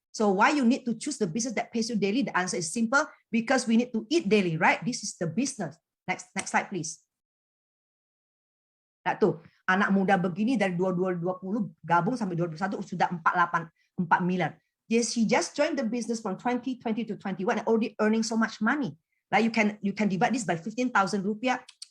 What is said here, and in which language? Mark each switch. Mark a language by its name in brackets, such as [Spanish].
[English] So why you need to choose the business that pays you daily? The answer is simple. Because we need to eat daily, right? This is the business. Next slide, please. Nah, tuh. [Indonesian] Anak muda begini dari 2020 gabung sampai 2021 sudah 4 miliar. [English] Yes, she just joined the business from 2020 to 21 and already earning so much money. Like you can divide this by 15,000 rupiah.